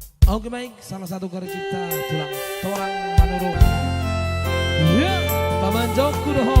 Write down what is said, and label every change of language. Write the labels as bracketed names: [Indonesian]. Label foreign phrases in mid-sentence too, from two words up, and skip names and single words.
[Indonesian] Oke baik, salah satu karya cipta tulang torang manurung. Ya, Paman Joko Doho.